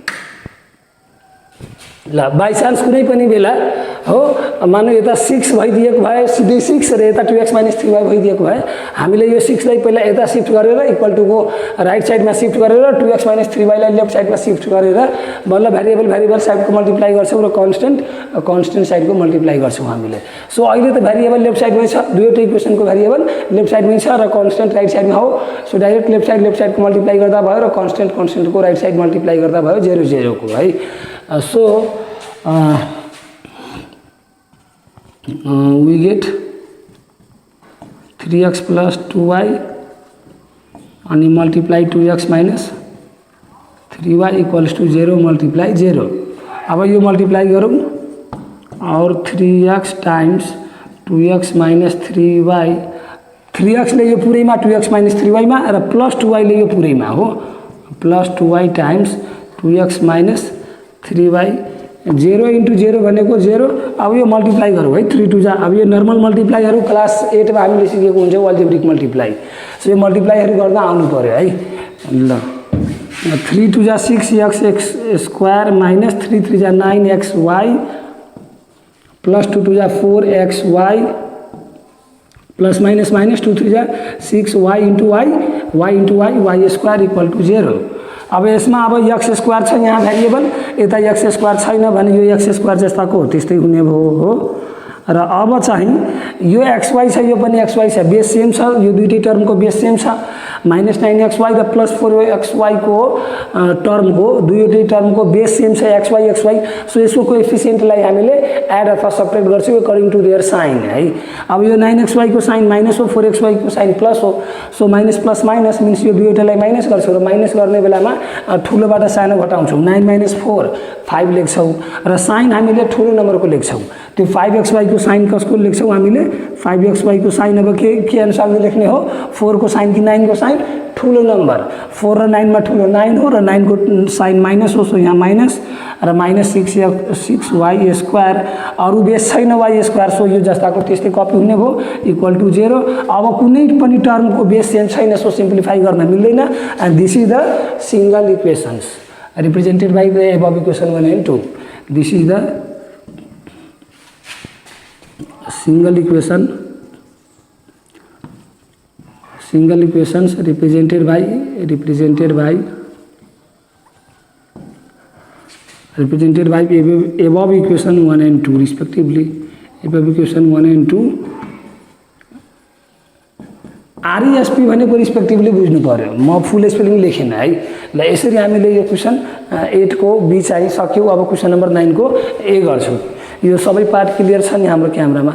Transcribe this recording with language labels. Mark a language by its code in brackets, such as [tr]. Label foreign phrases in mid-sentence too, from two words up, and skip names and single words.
[ne] ल बाई चान्स कुनै पनि बेला हो मानौ यता 6 भइदिएको भए सिधै 6 र यता 2x माइनस 3y भइदिएको भए हामीले यो 6 लाई पहिला यता शिफ्ट गरेर इक्वल टु को [en] right side [ne] शिफ्ट गरेर 2x माइनस 3y लाई [en] left side [ne] शिफ्ट गरेर बल्ल [en] variable side [ne] मल्टिप्लाई गर्छौँ र [en] constant side [ne] मल्टिप्लाई गर्छौँ हामीले। सो अहिले त भेरिएबल [en] left side [ne] छ, दुईवटै इक्वेसनको भेरिएबल लेफ्ट साइडमै छ र कन्स्टेन्ट [en] right side [ne] हो। सो डाइरेक्ट [en] left side [ne] मल्टिप्लाई गर्दा भयो र कन्स्टेन्टको [en] right side [ne] मल्टिप्लाई गर्दा भयो 0 को है। [en] सो we get 3x plus 2y and multiply 2x minus 3y equals to 0 multiply 0। [ne] अब यो मल्टिप्लाई गरौँ और [en] 3x times 2x minus 3y [ne] 3x ले यो पुरैमा 2x माइनस 3y मा र प्लस 2y ले यो पुरैमा हो प्लस [en] 2y times 2x minus 3y [ne] 0 into 0 भनेको 0। अब यो मल्टिप्लाई गरौँ है 3 2 जा। अब यो नर्मल मल्टिप्लाईहरू क्लास 8 मा हामीले सिकेको हुन्छ अल्जेब्रिक मल्टिप्लाई। सो यो मल्टिप्लाईहरू गर्दा आउनु पर्यो है। ल 3 2 जा 6x स्क्वायर माइनस 3 3 जा 9xy प्लस 2 2 जा 4xy प्लस माइनस 2 3 जा 6y into y स्क्वायर [en] equal to [ne] 0। अब यसमा अब एक्स स्क्वायर छ यहाँ भेरिएबल, यता एक्स स्क्वायर छैन भने यो एक्स स्क्वायर जस्ताको हो त्यस्तै हुने भयो हो। र अब चाहिँ यो xy छ यो पनि xy छ, [en] base same [ne] छ, यो दुईटै टर्मको बेस सेम छ। माइनस 9xy र प्लस 4xy को टर्मको दुईटै टर्मको बेस सेम छ xy। सो यसको कोएफिसिएन्टलाई हामीले एड अथवा सबट्र्याक्ट गर्छौँ [en] according to their sign [ne] है। अब यो 9xy को साइन माइनस हो, 4xy को साइन प्लस हो। सो माइनस प्लस माइनस मिन्स यो दुईवटालाई माइनस गर्छौँ र माइनस गर्ने बेलामा ठुलोबाट सानो घटाउँछौँ। 9 माइनस 4 5 लेख्छौँ र साइन हामीले ठुलो नम्बरको लेख्छौँ। त्यो 5xy को साइन कसको लेख्छौँ हामीले 5xy को साइन अब के अनुसारले लेख्ने हो 4 को साइन कि 9 को साइन ठुलो नम्बर 4 र 9 मा ठुलो 9 हो र 9 को साइन माइनस हो। सो यहाँ माइनस र माइनस 6y स्क्वायर अरू बेस छैन y स्क्वायर। सो यो जस्ताको त्यस्तै कपी हुने भयो [en] equal to [ne] 0। अब कुनै पनि टर्मको बेस सेम छैन सो सिम्प्लिफाई गर्न मिल्दैन। [en] and this is the single equations represented by the above equation 1 and 2. this is the single equations represented by above equation 1 and 2 respectively, of equation 1 and 2 resp [ne] भनेको रिस्पेक्टिभली बुझ्नु पर्यो। म फुल स्पेलिङ लेखेन है। ल यसरी हामीले यो क्वेसन 8 को बी चाहिँ सक्यौँ। अब क्वेसन नम्बर 9 को ए गर्छौँ। यो सबै पार्ट क्लियर छ नि हाम्रो क्यामेरामा?